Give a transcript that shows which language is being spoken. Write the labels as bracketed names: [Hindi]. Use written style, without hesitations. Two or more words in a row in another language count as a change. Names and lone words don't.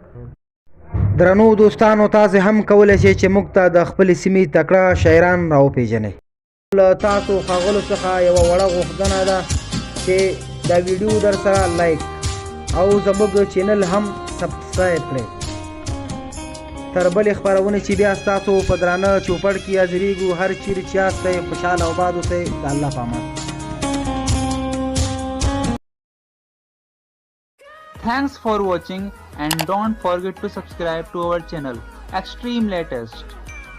[Pashto] درنو دوستانو تاسو هم کولی شئ چې موږ ته د خپلې سیمې تکړه شاعران راوپېژنئ له تاسو ښاغلو څخه یوه وړه غوښتنه ده چې دا ویډیو در سره لایک او زموږ چینل هم سبسکرایب کړئ تر بلې خپرونې چې بیا ستاسو په درانه چوپړ کې حاضرېږو هر چیرې چې یاستئ خوشحاله او باد اوسئ د الله په امان [English] Thanks for watching and don't forget to subscribe to our channel Extreme Latest.